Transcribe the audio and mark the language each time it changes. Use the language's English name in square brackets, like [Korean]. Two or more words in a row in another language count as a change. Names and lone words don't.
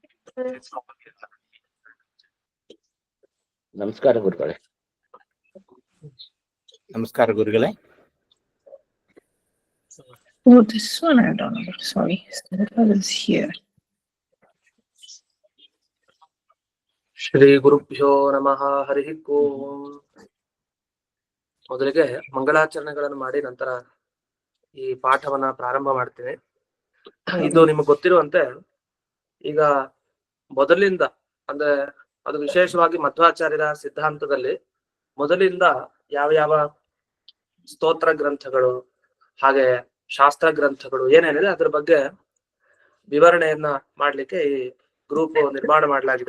[Kannada] ನಮಸ್ಕಾರ ಗುರುಗಳೇ. ನಮಸ್ಕಾರ ಗುರುಗಳೇ. [English] Oh, this one I don't know. Sorry, Sarah is here. [Sanskrit] ಶ್ರೀ ಗುರುಭ್ಯೋ ನಮಃ. ಹರಿ ಓಂ. [Kannada] ಮೊದಲಿಗೆ ಮಂಗಳಾಚರಣೆಗಳನ್ನು ಮಾಡಿ ನಂತರ ಈ ಪಾಠವನ್ನ ಪ್ರಾರಂಭ ಮಾಡ್ತೇನೆ. ಇದು ನಿಮಗೆ ಗೊತ್ತಿರುವಂತೆ ಈಗ ಮೊದಲಿಂದ ಅಂದ್ರೆ ಅದು ವಿಶೇಷವಾಗಿ ಮಧ್ವಾಚಾರ್ಯರ ಸಿದ್ಧಾಂತದಲ್ಲಿ ಮೊದಲಿಂದ ಯಾವ ಯಾವ ಸ್ತೋತ್ರ ಗ್ರಂಥಗಳು ಹಾಗೆ ಶಾಸ್ತ್ರ ಗ್ರಂಥಗಳು ಏನೇನಿದೆ ಅದ್ರ ಬಗ್ಗೆ ವಿವರಣೆಯನ್ನ ಮಾಡ್ಲಿಕ್ಕೆ ಈ ಗ್ರೂಪ್ ನಿರ್ಮಾಣ ಮಾಡಲಾಗಿದೆ.